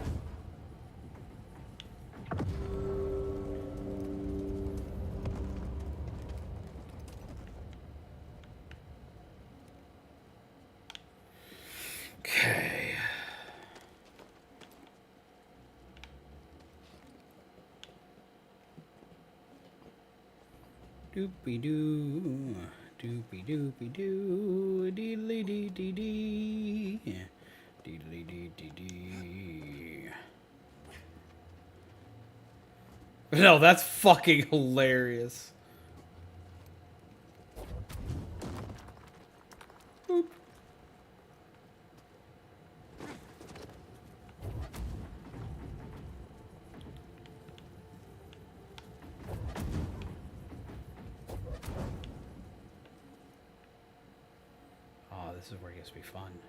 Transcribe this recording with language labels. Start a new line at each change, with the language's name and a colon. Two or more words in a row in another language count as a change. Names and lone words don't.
English: Okay. Doopy-doo. Doopy doopy doo, deedly dee dee dee, deedly dee dee dee. No, that's fucking hilarious. Boop. This is where it gets to be fun.